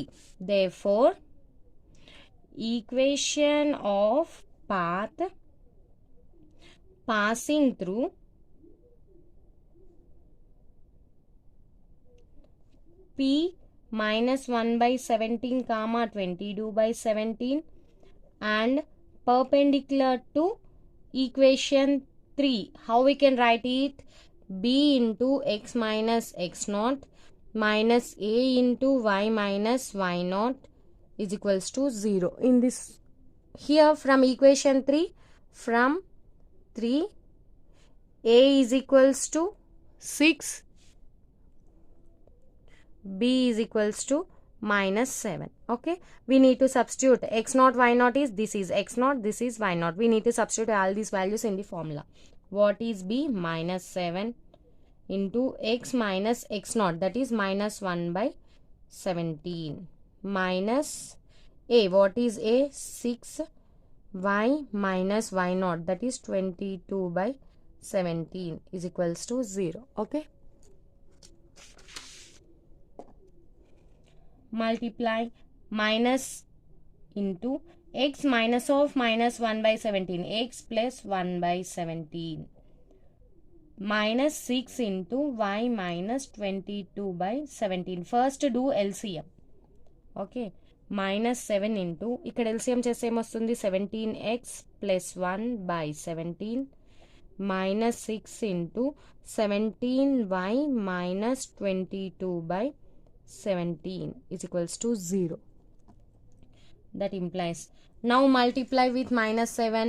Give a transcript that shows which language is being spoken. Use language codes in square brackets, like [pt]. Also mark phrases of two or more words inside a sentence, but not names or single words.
[en] Therefore, equation of path passing through P minus 1 by 17 comma 22 by 17 and perpendicular to equation 3. How we can write it? B into x minus x naught minus a into y minus y naught is equals to 0. In this, here from equation 3, from 3, a is equals to 6, b is equals to minus 7. Okay, we need to substitute x naught y naught is, this is x naught, this is y naught. We need to substitute all these values in the formula. What is b? Minus 7 into x minus x naught, that is minus 1 by 17, minus a, what is a? 6 y minus y naught, that is 22 by 17 is equals to 0. Okay, multiply minus into x minus of minus 1 by 17, x plus 1 by 17 minus 6 into y minus 22 by 17. First do LCM. Okay, minus 7 into, [te] ఇక్కడ LCM చేస్తే ఏమొస్తుంది? [en] 17x plus 1 by 17 minus 6 into 17y minus 22 by 17 is equals to 0. That implies, now multiply with minus 7.